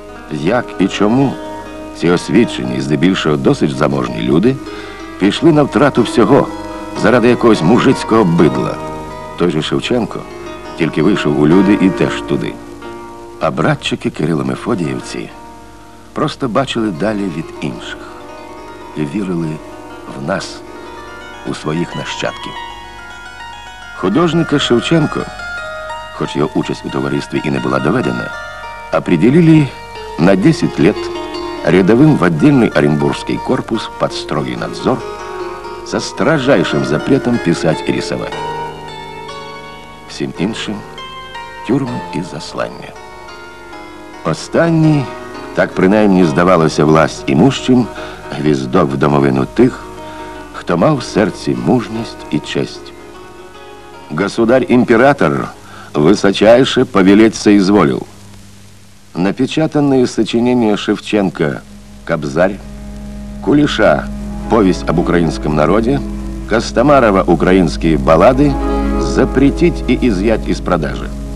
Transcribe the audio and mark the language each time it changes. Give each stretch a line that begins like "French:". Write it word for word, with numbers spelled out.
Ukrainian: Як і чому ці освічені і здебільшого досить заможні люди пішли на втрату всього заради якогось мужицького бидла? Той же Шевченко тільки вийшов у люди і теж туди. А братчики Кирило-Мефодіївці просто бачили далі від інших і вірили в нас, у своїх нащадків. Художника Шевченко, хоч його участь у товаристві і не
Russian: была доведена, определили на десять лет рядовым в отдельный Оренбургский корпус под строгий надзор со строжайшим запретом писать и рисовать.
Ukrainian: Всім іншим – тюрми і заслання. Останній, так принаймні здавалося власть імущим, гвіздок в домовину тих, хто мав в серці мужність і честь.
Russian: Государь-император высочайше повелеть соизволил. Напечатанные сочинения Шевченко «Кобзарь», Кулиша «Повесть об украинском народе», Костомарова «Украинские баллады» запретить и изъять из продажи.